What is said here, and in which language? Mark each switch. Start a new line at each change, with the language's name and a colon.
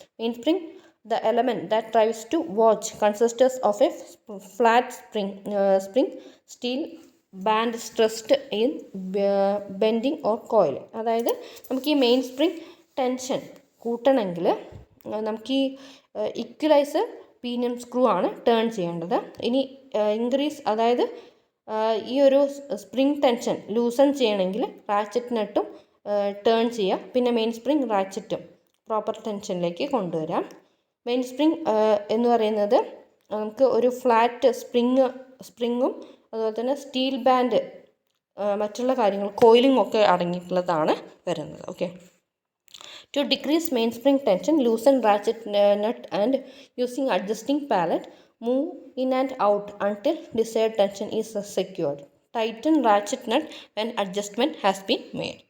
English: Mainspring, the element that drives to watch, consists of a flat spring steel band stressed in bending or coil.
Malayalam: അതായത് നമുക്ക് ഈ main spring tension കൂട്ടണമെങ്കിൽ നമുക്ക് ഈ equaliser pinion screw ആണ് turn ചെയ്യേണ്ടത്. ഇനി increase, അതായത് ഈ ഒരു സ്പ്രിംഗ് ടെൻഷൻ ലൂസൺ ചെയ്യണമെങ്കിൽ റാച്ചറ്റ് നട്ടും ടേൺ ചെയ്യുക. പിന്നെ മെയിൻ സ്പ്രിംഗ് റാച്ചറ്റും പ്രോപ്പർ ടെൻഷനിലേക്ക് കൊണ്ടുവരാം. മെയിൻ സ്പ്രിംഗ് എന്ന് പറയുന്നത് നമുക്ക് ഒരു ഫ്ലാറ്റ് സ്പ്രിങ്ങും അതുപോലെ തന്നെ സ്റ്റീൽ ബാൻഡ്, മറ്റുള്ള കാര്യങ്ങൾ കോയിലിംഗ് ഒക്കെ അടങ്ങിയിട്ടുള്ളതാണ് വരുന്നത്. Okay.
English: To decrease mainspring tension, loosen ratchet nut and using adjusting pallet, move in and out until desired tension is secured. Tighten ratchet nut when adjustment has been made.